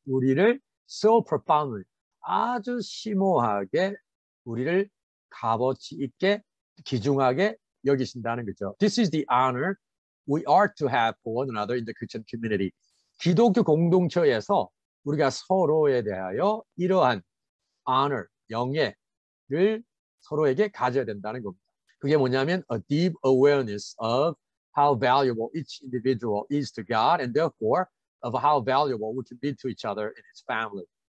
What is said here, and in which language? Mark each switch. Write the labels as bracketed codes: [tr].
[ko] 우리를 [en] so profoundly, [ko] 아주 심오하게 우리를 값어치 있게 귀중하게 여기신다는 거죠. [en] This is the honor we are to have for one another in the Christian community. [ko] 기독교 공동체에서 우리가 서로에 대하여 이러한 honor, 영예를 서로에게 가져야 된다는 겁니다. 그게 뭐냐면 [en] a deep awareness of how valuable each individual is to God and therefore of how valuable we can be to each other in His family.